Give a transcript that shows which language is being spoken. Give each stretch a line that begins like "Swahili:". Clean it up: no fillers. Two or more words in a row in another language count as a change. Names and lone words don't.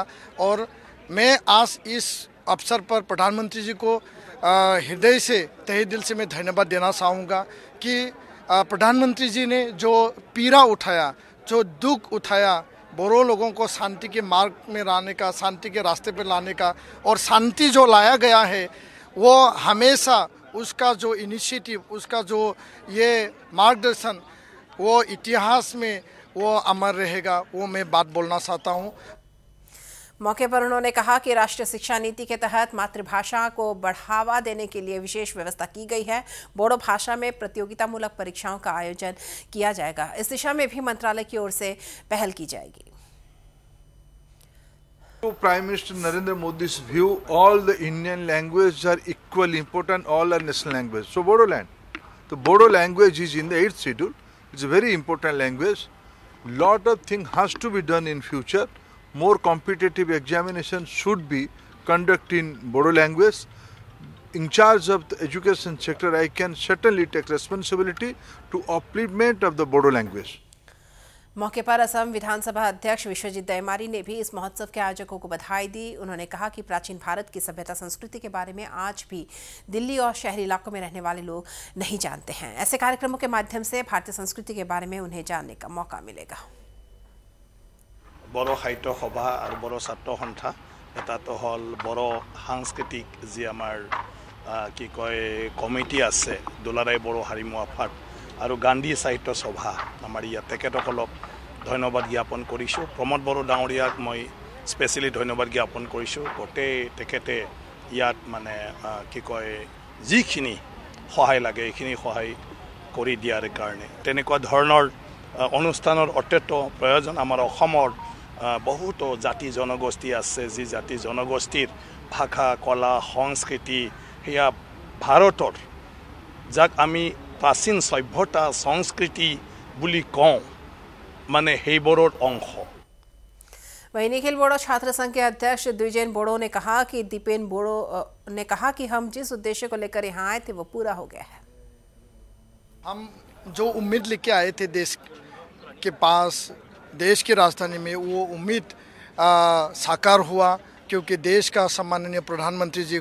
Hindi: और मैं आज इस अवसर पर प्रधानमंत्री जी को हृदय से, तहे दिल से मैं धन्यवाद देना चाहूँगा कि प्रधानमंत्री जी ने जो पीड़ा उठाया, जो दुख उठाया, बोडो लोगों को शांति के मार्ग में लाने का, शांति के रास्ते पर लाने का, और शांति जो लाया गया है वो हमेशा उसका जो इनिशिएटिव, उसका जो ये मार्गदर्शन, वो इतिहास में वो अमर रहेगा, वो मैं बात बोलना चाहता हूँ। मौके पर उन्होंने कहा कि राष्ट्रीय शिक्षा नीति के तहत मातृभाषा को बढ़ावा देने के लिए विशेष व्यवस्था की गई है। बोडो भाषा में प्रतियोगितामूलक परीक्षाओं का आयोजन किया जाएगा। इस दिशा में भी मंत्रालय की ओर से पहल की जाएगी।
English: To Prime Minister Narendra Modi's view, all the Indian languages are equally important, all are national languages. So Bodoland, the Bodo language is in the 8th schedule. It's a very important language. Lot of things has to be done in future. More competitive examinations should be conducted in Bodo language. In charge of the education sector, I can certainly take responsibility to upliftment of the Bodo language.
Hindi: मौके पर असम विधानसभा अध्यक्ष विश्वजीत दयमारी ने भी इस महोत्सव के आयोजकों को बधाई दी। उन्होंने कहा कि प्राचीन भारत की सभ्यता संस्कृति के बारे में आज भी दिल्ली और शहरी इलाकों में रहने वाले लोग नहीं जानते हैं। ऐसे कार्यक्रमों के माध्यम से भारतीय संस्कृति के बारे में उन्हें जानने का मौका मिलेगा।
Assamese: बड़ो साहित्य सभा और बड़ो छात्र सन्था এটা তো হল বড় সাংস্কৃতিক যে আমাৰ কি কয় কমিটি আছে, দুলারাই বড়ো হাৰিমু আফাদ আৰু গান্ধী সাহিত্য সভা আমাৰ ইয়াত তেখেতসকলক ধন্যবাদ জ্ঞাপন কৰিছোঁ। প্ৰমোদ বড়ো ডাঙৰীয়াক মই স্পেচিয়েলি ধন্যবাদ জ্ঞাপন কৰিছোঁ। গোটেই তেখেতে ইয়াত মানে কি কয় যিখিনি সহায় লাগে এইখিনি সহায় কৰি দিয়াৰ কাৰণে তেনেকুৱা ধৰণৰ অনুষ্ঠানৰ অত্যন্ত প্ৰয়োজন। আমাৰ অসমৰ বহুতো জাতি জনগোষ্ঠী আছে, যি জাতি জনগোষ্ঠীৰ ভাষা, কলা, সংস্কৃতি সেয়া ভাৰতৰ যাক আমি প্ৰাচীন সভ্যতা সংস্কৃতি বুলি কওঁ মানে হেবোৰোড অংশ।
Hindi: वहीं निखिल बोडो छात्र संघ के अध्यक्ष द्विजेन बोडो ने कहा कि दीपेन बोडो ने कहा कि हम जिस उद्देश्य को लेकर यहाँ आए थे वो पूरा हो गया है। हम जो उम्मीद लेके आए थे देश के पास, देश की राजधानी में, वो उम्मीद साकार हुआ, क्योंकि देश का सम्माननीय प्रधानमंत्री जी